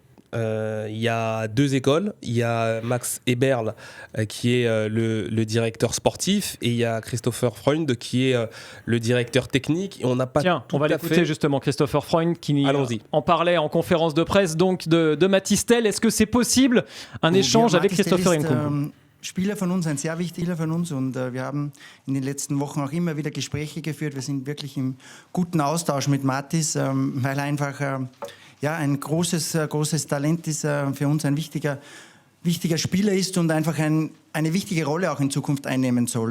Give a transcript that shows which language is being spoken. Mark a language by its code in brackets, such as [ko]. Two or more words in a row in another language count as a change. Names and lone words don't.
[fr] Il y a deux écoles, il y a Max Eberl qui est le directeur sportif et il y a Christopher Freund qui est le directeur technique et on n'a pas on va l'écouter justement, Christopher Freund qui en parlait en conférence de presse donc de Matistel. Est-ce que c'est possible un échange avec Christopher Nkunku? [de] Spieler von uns, ein sehr wichtiger von uns und wir haben in den letzten Wochen auch immer wieder Gespräche geführt. Wir sind wirklich im guten Austausch mit Matis, weil er einfach ein großes Talent ist, für uns ein wichtiger Spieler ist und einfach eine wichtige Rolle auch in Zukunft einnehmen soll.